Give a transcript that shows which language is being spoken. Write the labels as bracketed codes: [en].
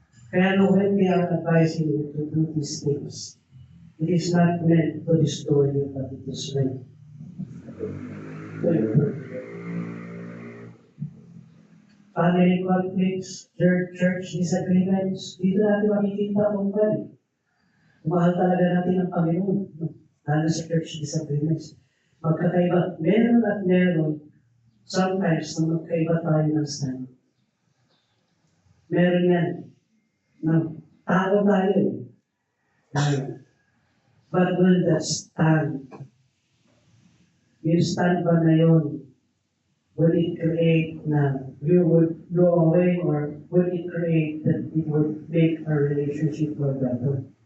[tl] Kaya no, [en] when they are advising you to do these things, it is not meant to destroy you, but it is meant to improve. Family conflicts, church disagreements, [tl] dito natin makikita kung pwede. Mahal talaga natin ang Panginoon. Lalo sa [en] church disagreements. [tl] Magkakaiba, meron at meron, sometimes na magkaiba tayo ng stand. Meron yan. Tao tayo eh. [en] But when that stand, [tl] yung stand ba na yun, [en] will it create na you would go away, or will it create that it would make our relationship more better?